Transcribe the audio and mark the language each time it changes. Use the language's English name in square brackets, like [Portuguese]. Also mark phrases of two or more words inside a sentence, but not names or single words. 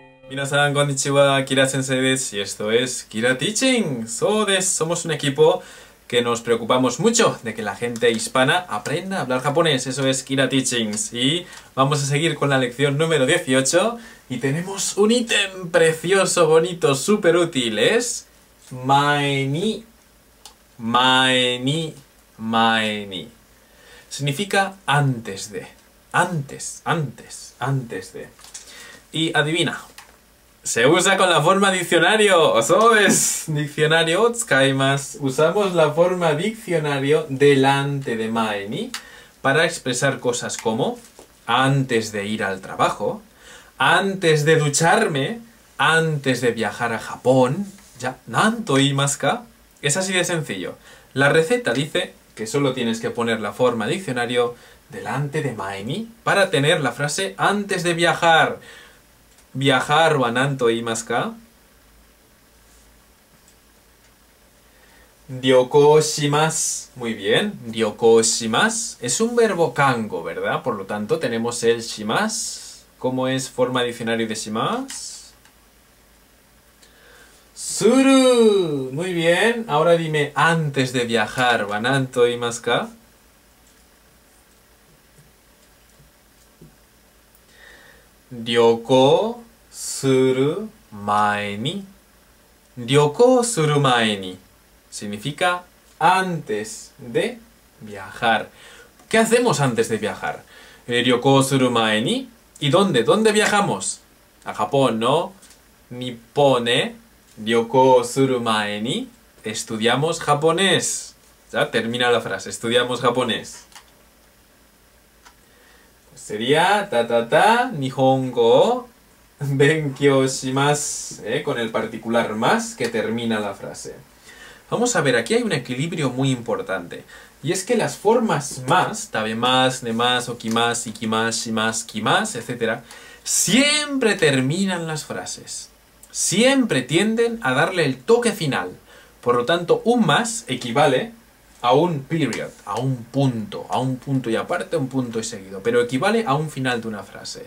[Japanese] みなさん、こんにちは、キラ先生です, [Spanish] y esto es Kira Teaching. Somos un equipo que nos preocupamos mucho de que la gente hispana aprenda a hablar japonés. Eso es Kira Teachings. Y vamos a seguir con la lección número 18. Y tenemos un ítem precioso, bonito, súper útil. Es [Japanese] 前に. 前に. 前に. [Spanish] Significa antes de. Antes de. Y adivina. Se usa con la forma diccionario. ¿Sabes? Diccionario tsukaimasu. Usamos la forma diccionario delante de [Japanese] 前に [Spanish] para expresar cosas como antes de ir al trabajo, antes de ducharme, antes de viajar a Japón. [Japanese] じゃ、何と言いますか? [Spanish] Es así de sencillo. La receta dice que solo tienes que poner la forma diccionario delante de [Japanese] 前に [Spanish] para tener la frase antes de viajar. [Japanese] Viajarは何と言いますか? 旅行します. [Spanish] Muy bien. [Japanese] 旅行します [Spanish] es un verbo kango, ¿verdad? Por lo tanto, tenemos el shimasu. ¿Cómo es forma diccionario de shimasu? [Japanese] する. [Spanish] Muy bien. Ahora dime antes de viajar [Japanese] は何と言いますか? 旅行する前に. 旅行する前に [Spanish] significa antes de viajar. ¿Qué hacemos antes de viajar? [Japanese] 旅行する前に. [Spanish] ¿Y dónde? ¿Dónde viajamos? A Japón, ¿no? [Japanese] 日本、旅行する前に. [Spanish] Estudiamos japonés. Ya termina la frase. Estudiamos japonés. Sería [Japanese] 日本語勉強します, [Spanish] con el particular más que termina la frase. Vamos a ver, aquí hay un equilibrio muy importante. Y es que las formas más, [Japanese] 食べます、寝ます、起きます、行きます、します、来ます, [Spanish] etc., siempre terminan las frases. Siempre tienden a darle el toque final. Por lo tanto, un más equivale a un period, a un punto y aparte, un punto y seguido, pero equivale a un final de una frase.